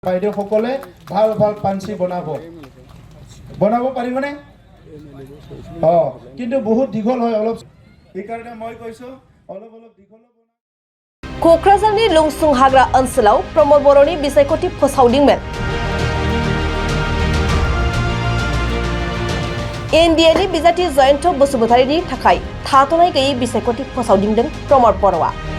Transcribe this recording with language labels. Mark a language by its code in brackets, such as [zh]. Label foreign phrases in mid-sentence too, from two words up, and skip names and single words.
[as] বাইদেউসকলে ভাল ভাল পাঞ্চি বনাব পাৰিবনে? কিন্তু বহুত দীঘল হয় অলপ, সেইকাৰণে মই কৈছো অলপ দীঘল। [brx] क'क्राझारनि लुंसुं हाग्रा ओनसोलाव प्रमद बर'नि बिसायख'थि फोसावदिंमोन। एनडिएनि बिजाथि जयन्त बसुमतारीनि थाखाय थाथ'नाय गैयै बिसायख'थि फोसावदिंदों प्रमद बर'आ।